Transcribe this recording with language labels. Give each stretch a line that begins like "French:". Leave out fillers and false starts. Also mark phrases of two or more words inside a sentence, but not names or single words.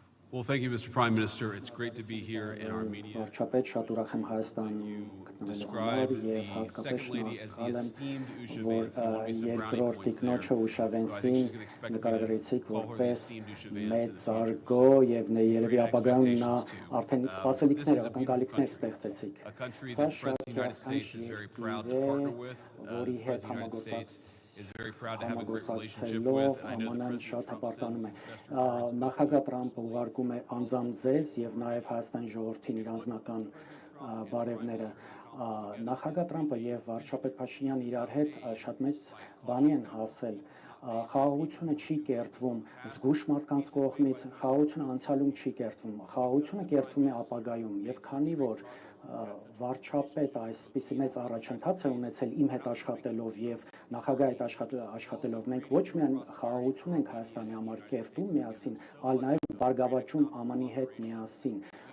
English: Well, thank you, Mr. Prime Minister. It's great to be here in Armenia.
Armenian: Վարչապետ, շատ ուրախ եմ Հայաստանում
English: You
Armenian: գտնվելու համար
English: described
Armenian: եւ
English: the
Armenian: հատկապես
English: second lady as the
Armenian: շնորհակալ եմ,
English: esteemed Usha
Armenian: որ
English: Vance. You won me some brownie
Armenian: երկրորդ
English: points
Armenian: տիկնոջը
English: there.
Armenian: Ուշա
English: So I think
Armenian: Վենսին
English: she's going to expect me
Armenian: նկարագրեցիք
English: to call her the
Armenian: որպես
English: esteemed Usha Vance in the
Armenian: մեծարգո
English: future.
Armenian: եւ երևի
English: Great
Armenian: ապագայում նա
English: expectations too.
Armenian: արդեն
English: This
Armenian: սպասելիքներ,
English: is a beautiful
Armenian: ակնկալիքներ
English: country.
Armenian: ստեղծեցիք։
English: A country
Armenian: Սա
English: that the
Armenian: շատ
English: President of the United States is very proud to partner with.
Armenian: որի
English: The
Armenian: հետ
English: President of the United States is very proud to have a great relationship
Armenian: համագործակցելով
English: with. I know the
Armenian: ԱՄՆ-ն
English: President
Armenian: շատ
English: Trump
Armenian: հպարտանում
English: sends
Armenian: է։
English: his best regards.
Armenian: Նախագահ Տրամպը ուղարկում է անձամբ ձեզ եւ նաեւ Հայաստանի ժողովրդին իր անձնական բարևները։ Նախագահ Տրամպը եւ վարչապետ Փաշինյանը իրար հետ շատ մեծ բանի են հասել։ Խաղաղությունը չի կերտվում զգուշ մարդկանց կողմից, խաղաղությունը անցյալում չի կերտվում, խաղաղությունը կերտվում է ապագայում եւ քանի որ վարչապետ այսպիսի մեծ առաջընթաց է ունեցել իմ հետ աշխատելով եւ նախագահի հետ աշխատելով մենք ոչ միայն խաղաղություն ենք Հայաստանի համար կերտում միասին, այլ նաեւ բարգավաճում ԱՄՆ-ի հետ միասին։